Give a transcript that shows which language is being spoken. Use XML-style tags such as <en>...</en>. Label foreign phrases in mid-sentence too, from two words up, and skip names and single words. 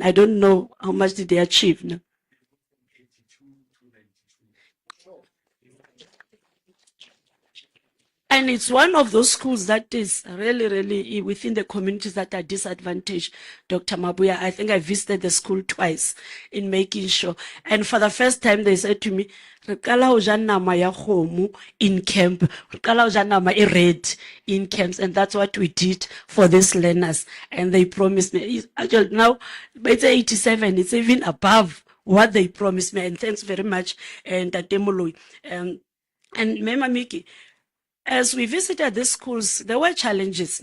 <en>I don't know how much did they achieve now. And it's one of those schools that is really within the communities that are disadvantaged, Dr. Maboya. I think I visited the school twice in making sure. And for the first time, they said to me,</en> <st>"Re qala ho ja nama ya kgomo</st> <en>in camp,</en> <st>re qala ho ja nama e red</st> <en>in camps." And that's what we did for these learners. And they promised me, actually now, it's 87, it's even above what they promised me. And thanks very much, and Tatemoloi. And Mema Miki, as we visited these schools, there were challenges.</en>